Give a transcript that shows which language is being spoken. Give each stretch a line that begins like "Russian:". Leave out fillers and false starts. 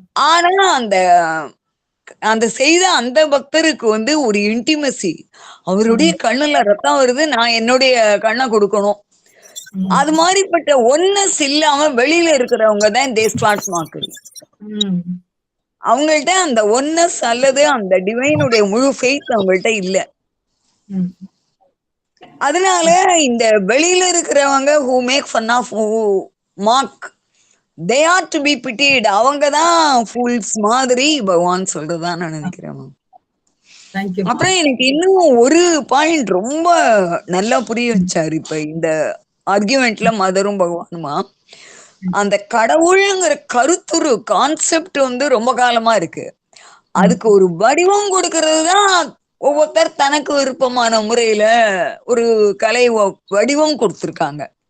Tamil: ஆனா அந்த செய்த அந்த பக்தருக்கு ஒரு இன்டிமசி, அவருடைய கண்ணுல ரத்தம் வருது, நான் என்னுடைய கண்ணை கொடுக்கணும். அது மாதிரிப்பட்ட ஒன்னஸ் இல்லாம வெளியில இருக்கிறவங்க தான்
English: They start marking.
Tamil: அவங்கள்ட்ட அந்த ஒன்னஸ் அல்லது அந்த டிவைனுடைய முழு ஃபெய்த் அவங்கள்ட்ட இல்ல. அதனால இந்த வெளியில இருக்கிறவங்க
English: who make fun of, who mock, they are to be pitied.
Tamil: அவங்கதான் fools மாதிரி பகவான் சொல்றதா நான் நினைக்கிறேன்.
English: Thank you.
Tamil: அப்புறம் எனக்கு இன்னும் ஒரு பாயிண்ட் ரொம்ப நல்லா புரிய வச்சாரு இப்ப இந்த ஆர்கியூமெண்ட்ல மதரும் பகவானுமா. அந்த கடவுள்ங்கிற கருத்துரு கான்செப்ட் வந்து ரொம்ப காலமா இருக்கு. அதுக்கு ஒரு வடிவம் கொடுக்கறது தான் ஒவ்வொருத்தர் தனக்கு விருப்பமான முறையில ஒரு கலை வடிவம் கொடுத்திருக்காங்க.